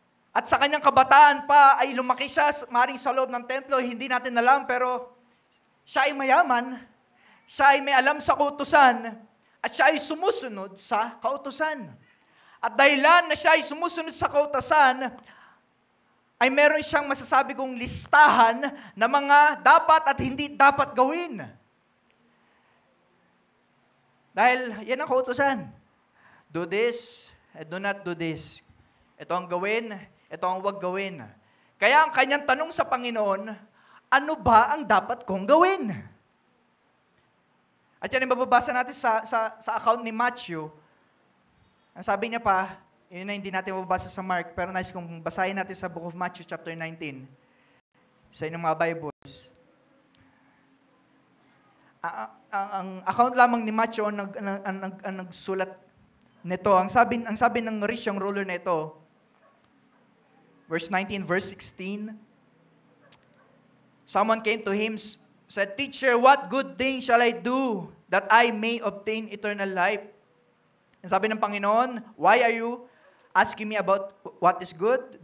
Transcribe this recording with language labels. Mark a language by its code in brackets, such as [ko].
[tl] At sa kanyang kabataan pa ay lumaki siya maring sa loob ng templo, hindi natin alam, pero siya ay mayaman, siya ay may alam sa kautusan, at siya ay sumusunod sa kautusan. At dahilan na siya ay sumusunod sa kautusan, ay meron siyang masasabi kong listahan na mga dapat at hindi dapat gawin. Dahil yan ang kautusan. [en] Do this and do not do this. [tl] Ito ang gawin, ito ang huwag gawin. Kaya ang kanyang tanong sa Panginoon, ano ba ang dapat kong gawin? At yan ang mababasa natin sa account ni Matthew. Ang sabi niya pa, yun na hindi natin mababasa sa Mark, pero nice kung basahin natin sa Book of Matthew chapter 19, sa inyong mga Bibles. Ang account lamang ni Matthew ang nagsulat nito. Ang sabi ng [en] rich young ruler nito, verse 19, verse 16, someone came to him, said, "Teacher, what good thing shall I do that I may obtain eternal life?" [tl] Ang sabi ng Panginoon, [en] "Why are you asking me about what is good?